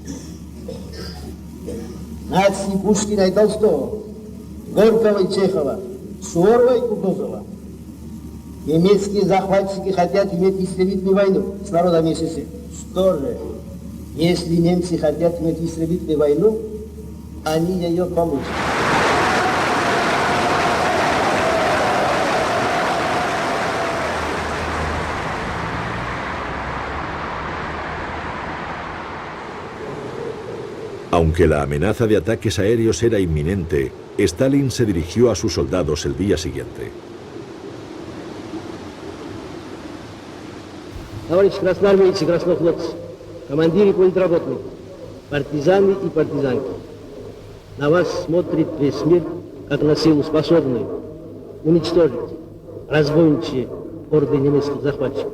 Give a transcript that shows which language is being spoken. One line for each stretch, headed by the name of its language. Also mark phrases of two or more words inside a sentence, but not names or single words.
Russian: Нации Пушкина и Толстого, Горького и Чехова, Суворова и Кутузова. Немецкие захватчики хотят иметь истребительную войну с народами СССР. Что же, если немцы хотят иметь истребительную войну, они ее получат.
Spanish: Aunque la amenaza de ataques aéreos era inminente, Stalin se dirigió a sus soldados el día siguiente.
Russian: Товарищи красноармейцы, краснофлотцы, командиры политработников, партизаны и партизанки, на вас смотрит весь мир, как на силу способную уничтожить разбойничьи орды немецких захватчиков.